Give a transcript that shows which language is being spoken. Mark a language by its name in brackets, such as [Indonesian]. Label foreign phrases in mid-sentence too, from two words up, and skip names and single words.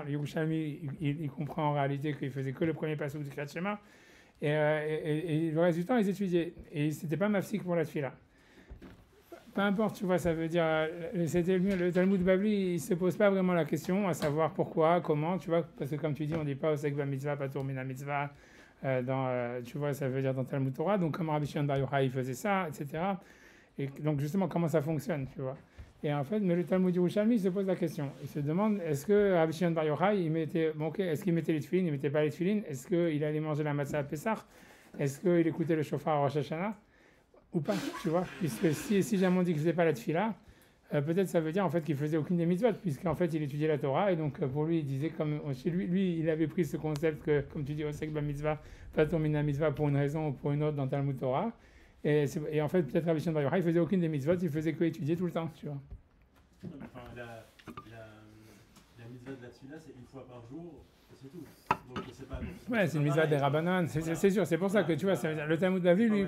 [French] Le Yerushalmi, il comprend en réalité qu'il faisait que le premier passouk du [Hebrew] קריאת שמע. [French] Et le reste du temps, ils étudiaient. Et c'était pas mafsik pour la tefila. peu importe, tu vois, ça veut dire, le Talmud Bavli, il ne se pose pas vraiment la question à savoir pourquoi, comment, tu vois, parce que comme tu dis, on ne dit pas [Hebrew] עוסק במצוה, פטור מן המצוה, [French] tu vois, ça veut dire dans [Hebrew] תלמוד תורה, [French] donc comment Rabbi Shimon Bar Yochai il faisait ça, etc. Et donc justement, comment ça fonctionne, tu vois. Et en fait, mais le Talmud Yerushalmi il se pose la question. Il se demande, est-ce que Rabbi Shimon Bar Yochai, est-ce qu'il mettait les tefilines, il ne mettait pas les tefilines, est-ce qu'il allait manger la matzah à Pessah, est-ce qu'il écoutait le shofar à Rosh Hashanah ou pas, tu vois, puisque si jamais on dit qu'il ne faisait pas la tefila, peut-être ça veut dire en fait qu'il faisait aucune des mitzvot, puisqu'en fait il étudiait la Torah, et donc pour lui il disait, comme chez lui il avait pris ce concept que, comme tu dis, [Hebrew] עוסק במצוה, פטור מן המצוה [French] pour une raison ou pour une autre dans [Hebrew] תלמוד תורה, [French] et en fait peut-être Rabbi Shimon Bar Yochai il faisait aucune des mitzvot, il faisait que étudier tout le temps, tu vois. Enfin, la mitzvah de la tefila, c'est une fois par jour, c'est tout. Donc, c'est pas, ouais, c'est une mitzvah des Rabbanan, c'est sûr, c'est pour ça que tu vois, ça veut dire, le Talmud Bavli, lui.